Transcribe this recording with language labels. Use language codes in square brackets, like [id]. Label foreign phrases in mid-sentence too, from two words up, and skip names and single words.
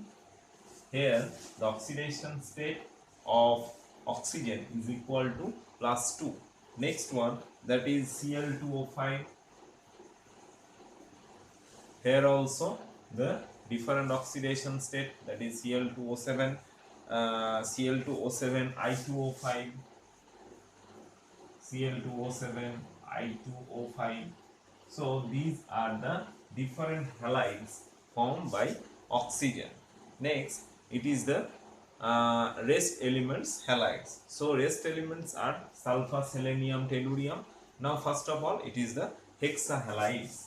[en] Here the oxidation state of oxygen is equal to +2. Next one, that is Cl2O5. Here also the different oxidation state, that is Cl2O7, Cl2O7, I2O5, Cl2O7, I2O5. So these are the different halides formed by oxygen. Next, it is the rest elements halides. So rest elements are sulfur, selenium, tellurium. Now first of all, it is the hexahalides.